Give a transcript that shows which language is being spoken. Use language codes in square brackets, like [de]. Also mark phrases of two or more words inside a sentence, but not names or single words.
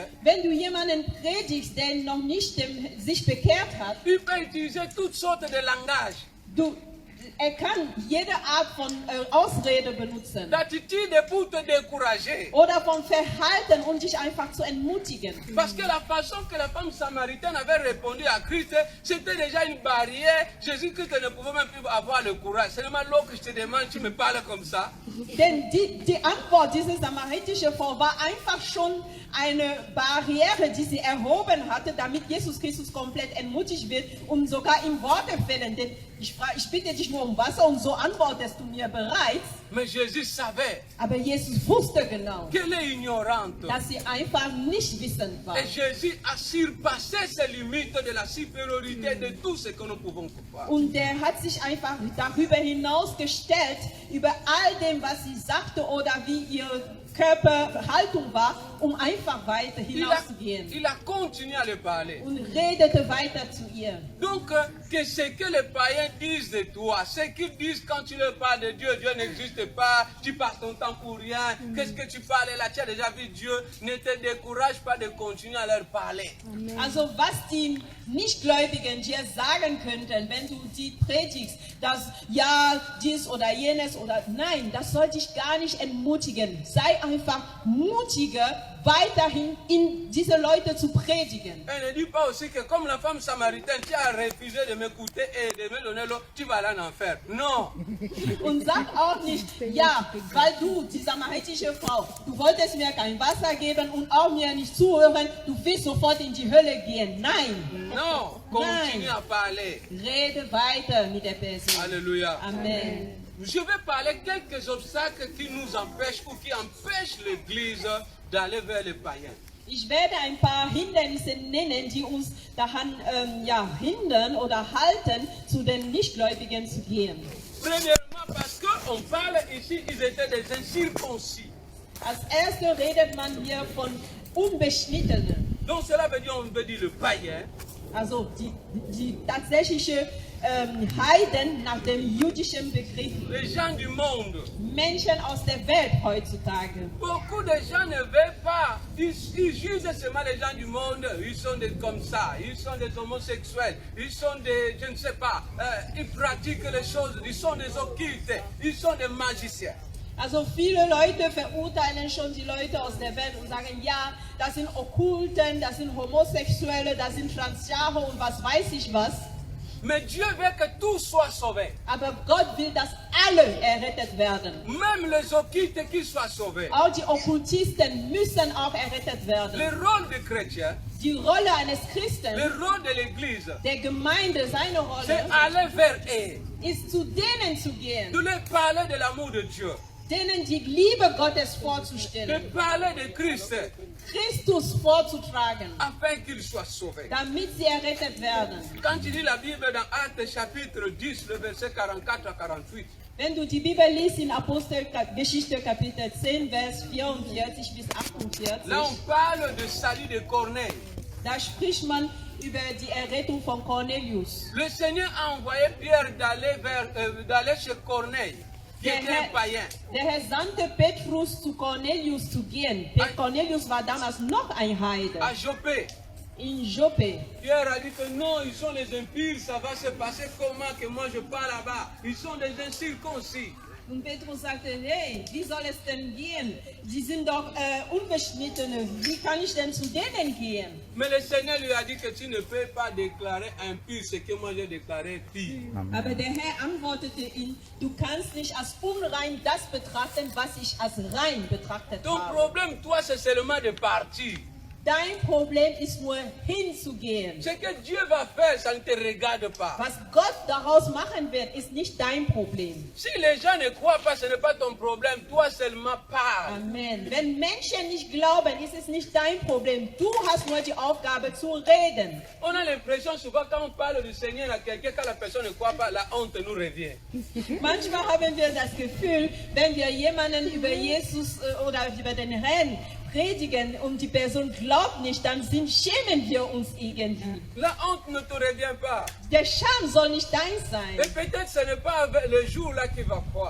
[de] Wenn du jemanden predigst, der noch nicht sich bekehrt hat, [fr] il peut utiliser toutes sortes de langages, [de] er kann jede Art von Ausrede benutzen. [fr] d'attitudes pour te décourager. [de] Oder vom Verhalten, um dich einfach zu entmutigen. [fr] Parce que la façon que la femme samaritaine avait répondu à Christ, c'était déjà une barrière. Jésus-Christ ne pouvait même plus avoir le courage. Seulement l'eau que je te demande, tu me parles comme ça. [de] Denn die Antwort dieser samaritanische Frau war einfach schon eine Barriere, die sie erhoben hatte, damit Jesus Christus komplett entmutigt wird und sogar ihm Worte fällen. Denn ich bitte dich nur um Wasser und so antwortest du mir bereits. [fr] Mais Jésus savait [de] Aber Jesus wusste genau, [fr] qu'elle est ignorante. [de] dass sie einfach nicht wissend war. [fr] Et Jésus a surpassé ces limites de la supériorité de tout ce que nous pouvons voir. [de] Und der hat sich einfach darüber hinausgestellt, über all dem, was sie sagte oder wie ihre Körperhaltung war, um einfach weiter hinauszugehen. [fr] Il a continué à le parler. [de] Und redete weiter zu ihr. [fr] Donc, que ce que les païens disent de toi, ce qu'ils disent quand tu leur parles de Dieu, Dieu n'existe pas, tu passes ton temps pour rien, qu'est-ce que tu parles là, tu as déjà vu Dieu, ne te décourage pas de continuer à leur parler. [de] Also was die Nichtgläubigen dir sagen könnten, wenn du die predigst, dass ja dies oder jenes oder nein, das soll dich gar nicht entmutigen. Sei einfach mutiger, weiterhin in diese Leute zu predigen. [fr] Elle ne dit pas aussi que comme la femme samaritaine, tu as refusé de m'écouter et de me donner l'eau, tu vas aller en enfer. Non. [de] Und sag auch nicht, ja, weil du, die samaritanische Frau, du wolltest mir kein Wasser geben und auch mir nicht zuhören, du willst sofort in die Hölle gehen. Nein. [fr] Non. Continue à parler. [de] Rede weiter mit der Person. [fr] Alléluia. Amen. Je vais parler quelques obstacles qui nous empêchent ou qui empêchent l'Église d'aller vers les païens. [de] Ich werde ein paar Hindernisse nennen, die uns daran hindern oder halten, zu den Nichtgläubigen zu gehen. [fr] Premièrement, parce qu'on parle ici, ils étaient des incirconcis. [de] Als erstes redet man hier von Unbeschnittenen. [fr] Donc cela veut dire, on veut dire le païen. [de] Also die tatsächliche Heiden nach dem jüdischen Begriff. [fr] Les gens du monde. [de] Menschen aus der Welt heutzutage. [fr] Beaucoup de gens ne veulent pas. Ils jugent seulement les gens du monde. Ils sont comme ça. Ils sont des homosexuels. Ils sont des, je ne sais pas, ils pratiquent les choses. Ils sont des occultes. Ils sont des magiciens. [de] Also viele Leute verurteilen schon die Leute aus der Welt und sagen, ja, das sind Okkulten, das sind Homosexuelle, das sind Transjahre und was weiß ich was. [fr] Mais Dieu veut que tout soit sauvé. [de] Aber Gott will, dass alle errettet werden. [fr] Même les occultes qui soient sauvés. [de] Auch die Okkultisten müssen auch errettet werden. [fr] Le rôle du chrétien, [de] Die Rolle eines Christen, [fr] le rôle de l'église, [de] der Gemeinde, seine [fr] c'est [de] Rolle, [fr] aller vers eux. [de] ist zu denen zu gehen, [fr] De leur parler de l'amour de Dieu. [de] denen die Liebe Gottes [fr] De [de] vorzustellen, [fr] parler de Christ. [de] Christus vorzutragen, [fr] Afin qu'ils soient sauvés. [de] damit sie errettet werden. [fr] Quand tu lis la Bible dans Actes chapitre 10, le verset 44 à 48, [de] Wenn du die Bibel liest in Apostelgeschichte Kapitel 10, Vers 44 bis 48, [fr] là on parle de salut de Corneille. [de] da spricht man über die Errettung von Cornelius. [fr] Le Seigneur a envoyé Pierre d'aller chez Corneille, qui était un païen. [de] Der Herr sandte Petrus zu Cornelius zu gehen. Cornelius war damals noch ein Heide. [fr] À Joppé. [de] In Joppe. [fr] Pierre a dit que non, ils sont les impurs, ça va se passer comment que moi je pars là-bas. Ils sont des incirconcis. [de] Und Petrus sagte, hey, wie soll es denn gehen? Die sind doch Unbeschnittene. Wie kann ich denn zu denen gehen? [fr] Mais le Seigneur lui a dit que tu ne peux pas déclarer impur ce que moi j'ai déclaré pur. [de] Aber der Herr antwortete ihm, du kannst nicht als unrein das betrachten, was ich als rein betrachtet [fr] Ton [de] habe. [fr] problème, toi, c'est seulement de partir. [de] Dein Problem ist nur hinzugehen. [fr] Ce que Dieu va faire, ça ne te regarde pas. Was Gott daraus machen wird, ist nicht dein Problem. Si les gens ne croient pas, ce n'est pas ton problème. Toi seulement parle. Amen. [de] Wenn Menschen nicht glauben, ist es nicht dein Problem. Du hast nur die Aufgabe zu reden. [fr] On a l'impression souvent quand on parle du Seigneur à quelqu'un, quand la personne ne croit pas, la honte nous revient. [de] Manchmal haben wir das Gefühl, wenn wir jemanden über Jesus oder über den Herrn predigen und die Person glaubt nicht, dann schämen wir uns irgendwie. [fr] La honte ne te revient pas. [de] Der Scham soll nicht dein [fr] Et [de] sein. [fr] peut-être ce n'est pas le jour là qu'il va croire.